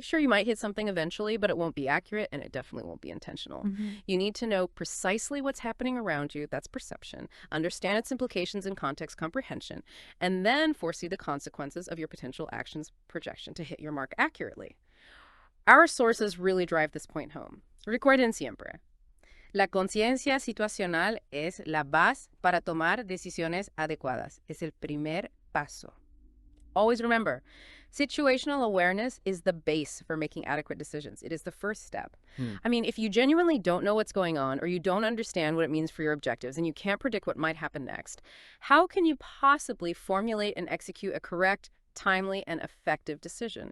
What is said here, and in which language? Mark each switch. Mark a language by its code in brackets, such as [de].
[en] Sure, you might hit something eventually, but it won't be accurate, and it definitely won't be intentional. You need to know precisely what's happening around you, that's perception, understand its implications in context comprehension, and then foresee the consequences of your potential actions projection to hit your mark accurately. Our sources really drive this point home. [es] Recuerden siempre, la conciencia situacional es la base para tomar decisiones adecuadas. Es el primer paso. [en] Always remember, situational awareness is the base for making adequate decisions. It is the first step. I mean, if you genuinely don't know what's going on or you don't understand what it means for your objectives and you can't predict what might happen next, how can you possibly formulate and execute a correct, timely, and effective decision?